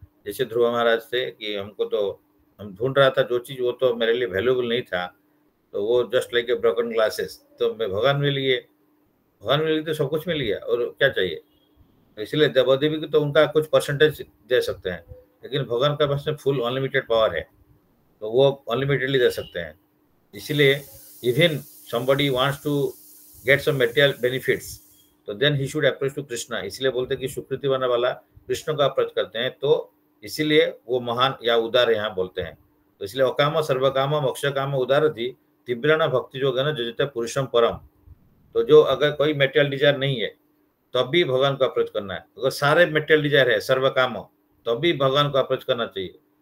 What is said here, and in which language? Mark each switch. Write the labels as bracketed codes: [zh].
[hi] जैसे ध्रुव महाराज थे कि हमको तो, हम ढूंढ रहा था जो चीज, वो तो मेरे लिए वैल्यूबल नहीं था, तो वो [en] just like a broken glasses, [hi] तो मैं भगवान मिल गए, भगवान मिल गए तो सब कुछ मिल गया और क्या चाहिए। इसलिए देवदेवी को तो उनका कुछ परसेंटेज दे सकते हैं, लेकिन भगवान का पास में फुल अनलिमिटेड पावर है, तो वो अनलिमिटेडली दे सकते हैं। [en] इसलिए even somebody wants to get some material benefits, तो then he should approach to Krishna. [hi] इसलिए बोलते हैं कि सुकृति बनने वाला कृष्ण का अप्रोच करते हैं, तो इसीलिए वो महान या उदार यहाँ बोलते हैं। तो इसलिए अकाम सर्वकाम मोक्ष काम उदार थी तीव्र भक्ति जो है ना जो पुरुषम परम। तो जो अगर कोई मेटेरियल डिजायर नहीं है तब भी भगवान को अप्रोच करना है, अगर सारे मेटेरियल डिजायर है सर्व काम तो भी भगवान को अप्रोच करना चाहिए।